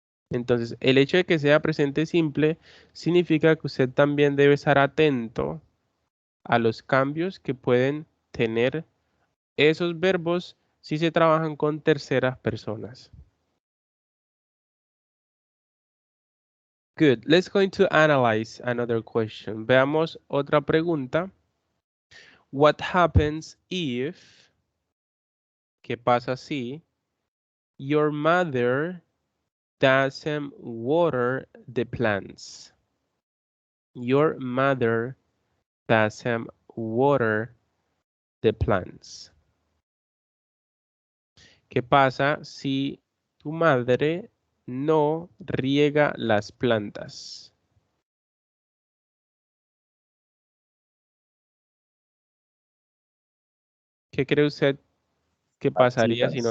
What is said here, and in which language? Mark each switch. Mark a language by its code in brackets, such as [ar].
[es] Entonces, el hecho de que sea presente simple significa que usted también debe estar atento a los cambios que pueden tener esos verbos si se trabajan con terceras personas. [en] Good. Let's go to analyze another question. [es] Veamos otra pregunta. [en] What happens if, [es] ¿qué pasa si [en] your mother doesn't water the plants? Your mother doesn't water the plants. [es] ¿Qué pasa si tu madre no riega las plantas? ¿Qué cree usted que pasaría si no